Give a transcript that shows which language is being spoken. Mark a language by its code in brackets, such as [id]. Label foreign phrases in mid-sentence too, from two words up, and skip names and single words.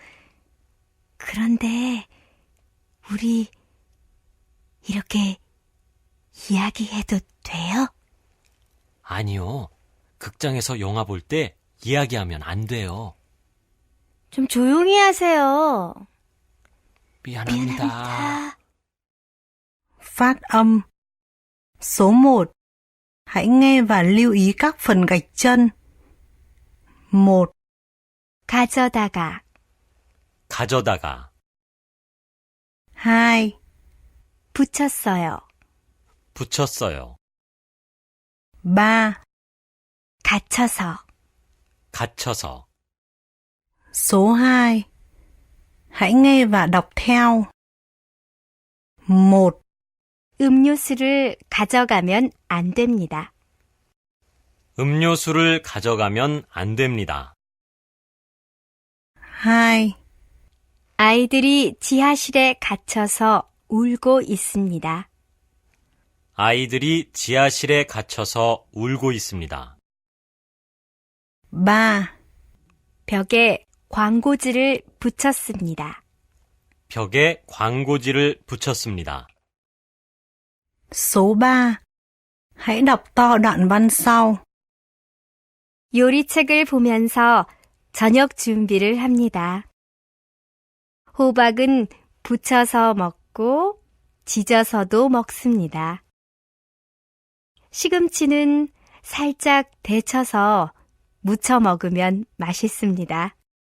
[ko] 그런데 우리 이렇게 이야기해도 돼요? 아니요. 극장에서 영화 볼 때 이야기하면 안 돼요. 좀 조용히 하세요. 미안합니다. [vi] Phát âm. Số 1. Hãy nghe và lưu ý các phần gạch chân. 1, [ko] 가져다가, 가져다가, [vi] 2, [ko] 붙였어요. 붙였어요. [vi] 3. [ko] 갇혀서, 갇혀서. [vi] Số 2. Hãy nghe và đọc theo. 1, [ko] 음료수를 가져가면 안 됩니다. 음료수를 가져가면 안 됩니다. [vi] 2, [ko] 아이들이 지하실에 갇혀서 울고 있습니다. 아이들이 지하실에 갇혀서 울고 있습니다. [vi] 3, [ko] 벽에 광고지를 붙였습니다. 벽에 광고지를 붙였습니다. [vi] Số 3. Hãy đọc to đoạn văn sau. [ko] 요리책을 보면서 저녁 준비를 합니다. 호박은 부쳐서 먹고 지져서도 먹습니다. 시금치는 살짝 데쳐서 무쳐 먹으면 맛있습니다.